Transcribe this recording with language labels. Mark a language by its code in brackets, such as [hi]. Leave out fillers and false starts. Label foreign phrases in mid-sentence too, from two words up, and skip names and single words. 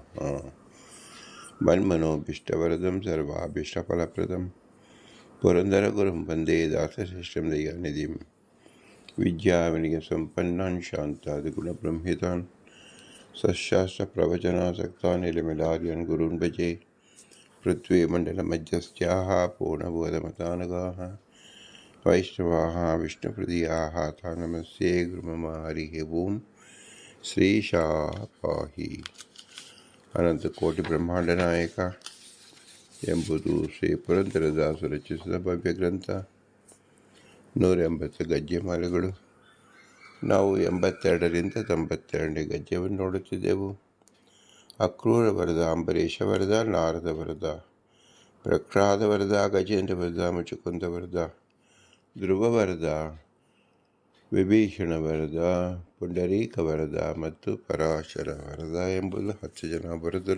[sa] मन्मनोभीष्टवरदं सर्वाभीष्टफलप्रदं पुरन्दरगुरुं वन्दे दासशिष्टं दयानिधिं विद्याविनयसम्पन्नान् शान्तादिगुणब्रह्मितान् सशास्त्रप्रवचनासक्तान् निलमिलार्यन् गुरून् भजे। पृथ्वीमण्डलमध्यस्थाः पूर्णबोधमतानगाः वैष्णवाः विष्णुहृदयाः ता नमस्ये गुरुमम। हरिः ओं। ಶ್ರೀಶಾಹ ಪಾಹಿ. [kn] ಅನಂತಕೋಟಿ ಬ್ರಹ್ಮಾಂಡ ನಾಯಕ ಎಂಬುದು ಶ್ರೀ ಪುರಂದರದಾಸು ರಚಿಸಿದ ಭವ್ಯ ಗ್ರಂಥ. 180 ಗದ್ಯಮಾಲೆಗಳು. ನಾವು 82ರಿಂದ 92ನೇ ಗದ್ಯವನ್ನು ನೋಡುತ್ತಿದ್ದೆವು. ಅಕ್ರೂರ ವರದ, ಅಂಬರೀಷ ವರದ, ನಾರದ ವರದ, ಪ್ರಹ್ಲಾದ ವರದ, ಗಜೇಂದ್ರ ವರದ, ಮುಚುಕುಂದ ವರದ, ಧ್ರುವ ವರದ, ವಿಭೀಷಣ ವರದ, ಪುಂಡರೀಕ ವರದ ಮತ್ತು ಪರಾಶರ ವರದ ಎಂಬುದು 10 ಜನ ವರದರು.